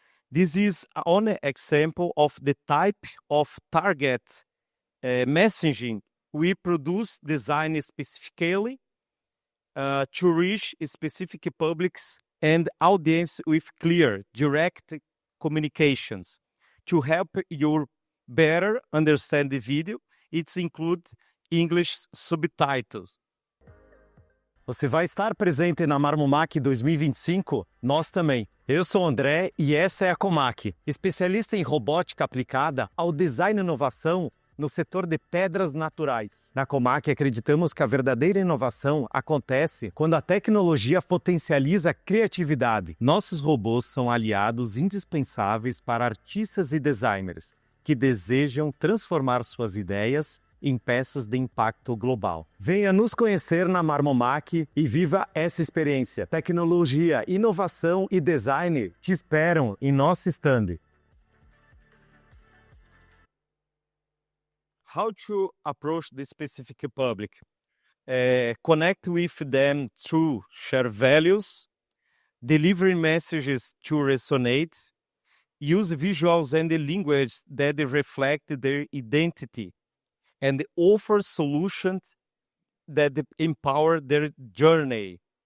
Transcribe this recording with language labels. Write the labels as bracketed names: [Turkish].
[English] This is one example of the type of target messaging we produce design specifically to reach specific publics and audience with clear, direct communications. To help you better understand the video, it includes English subtitles. [Portuguese] Você vai estar presente na Marmomac 2025? Nós também. Eu sou o André e essa é a COMAC, especialista em robótica aplicada ao design e inovação no setor de pedras naturais. Na COMAC acreditamos que a verdadeira inovação acontece quando a tecnologia potencializa a criatividade. Nossos robôs são aliados indispensáveis para artistas e designers que desejam transformar suas ideias em peças de impacto global. Venha nos conhecer na Marmomac e viva essa experiência. Tecnologia, inovação e design te esperam em nosso stand. [English] How to approach the specific public? Connect with them through shared values, delivering messages to resonate, use visuals and the language that reflect their identity, and offer solutions that empower their journey.